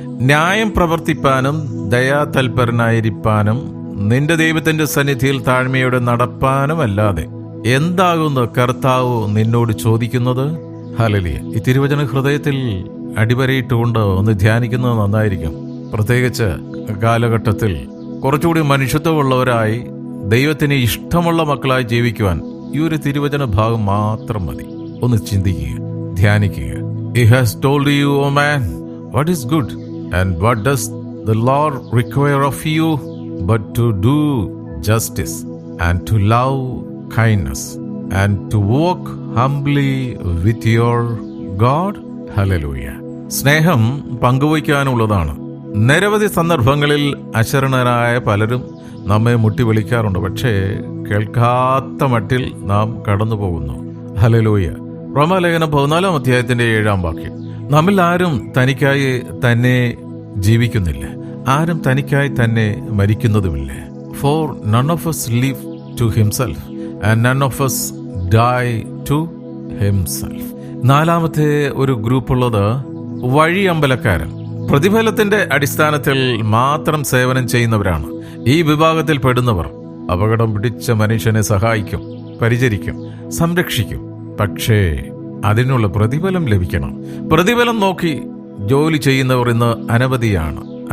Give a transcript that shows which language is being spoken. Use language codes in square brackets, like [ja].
[ml] ന്യായം പ്രവർത്തിപ്പാനും ദയാതൽപരനായിരിക്കാനും നിന്റെ ദൈവത്തിന്റെ സന്നിധിയിൽ താഴ്മയോടെ നടപ്പാനും അല്ലാതെ എന്താകുന്നു കർത്താവ് നിന്നോട് ചോദിക്കുന്നത്? ഹല്ലേലൂയ. ഈ തിരുവചന ഹൃദയത്തിൽ അടിവരയിട്ടുകൊണ്ട് ഒന്ന് ധ്യാനിക്കുന്നത് നന്നായിരിക്കും. പ്രത്യേകിച്ച് കാലഘട്ടത്തിൽ കുറച്ചുകൂടി മനുഷ്യത്വമുള്ളവരായി ദൈവത്തിന് ഇഷ്ടമുള്ള മക്കളായി ജീവിക്കുവാൻ ഈ ഒരു തിരുവചന ഭാഗം മാത്രം മതി. ഒന്ന് ചിന്തിക്കുക, ധ്യാനിക്കുക. [en] He has told you, O man, what is good and what does the Lord require of you but to do justice and to love kindness and to walk humbly with your God. [ml] Hallelujah. സ്നേഹം പങ്കുവയ്ക്കാനുള്ളതാണ്. നിരവധി സന്ദർഭങ്ങളിൽ അശരണരായ പലരും നമ്മെ മുട്ടി വിളിക്കാറുണ്ട്. പക്ഷേ കേൾക്കാത്ത മട്ടിൽ നാം കടന്നു പോകുന്നു. ഹല്ലേലൂയ. റോമാലേഖനം 14-ാം അധ്യായത്തിന്റെ 7-ാം വാക്യം. നമ്മിൽ ആരും തനിക്കായി തന്നെ ജീവിക്കുന്നില്ല, ആരും തനിക്കായി തന്നെ മരിക്കുന്നതുമില്ല. [en] For none of us live to himself and none of us die to himself. [ml] നാലാമത്തെ ഒരു ഗ്രൂപ്പുള്ളത് വഴിയമ്പലക്കാരൻ. പ്രതിഫലത്തിന്റെ അടിസ്ഥാനത്തിൽ മാത്രം സേവനം ചെയ്യുന്നവരാണ്. ഈ വിഭാഗത്തിൽ പെടുന്നവർ അപകടം പിടിച്ച മനുഷ്യനെ സഹായിക്കും, പരിചരിക്കും, സംരക്ഷിക്കും. പക്ഷേ അതിനുള്ള പ്രതിഫലം ലഭിക്കണം. പ്രതിഫലം നോക്കി ജോലി ചെയ്യുന്നവർ ഇന്ന് അനവധിയാണ്.